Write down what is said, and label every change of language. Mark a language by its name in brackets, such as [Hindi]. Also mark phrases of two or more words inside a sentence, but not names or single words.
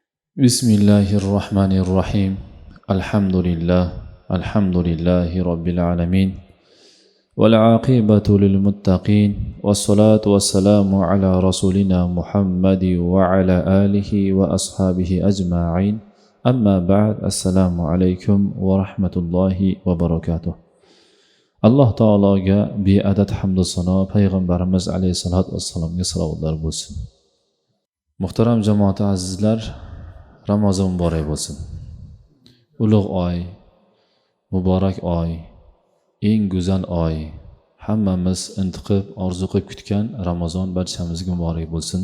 [Arabic] بسم الله الرحمن الرحيم الحمد لله رب العالمين والعاقبة للمتقين والصلاة والسلام على رسولنا محمد وعلى آله وأصحابه أجمعين أما بعد السلام عليكم ورحمة الله وبركاته [Uzbek] alloh taologa beadad hamdu sano payg'ambarimiz alayhissalatu vassalomga salovatlar bo'lsin. Muhtaram jamoati azizlar, Ramazon muborak bo'lsin. Ulug' oy, muborak oy, eng go'zal oy, hammamiz intiqib, orzu qilib kutgan Ramazon barchamizga muborak bo'lsin.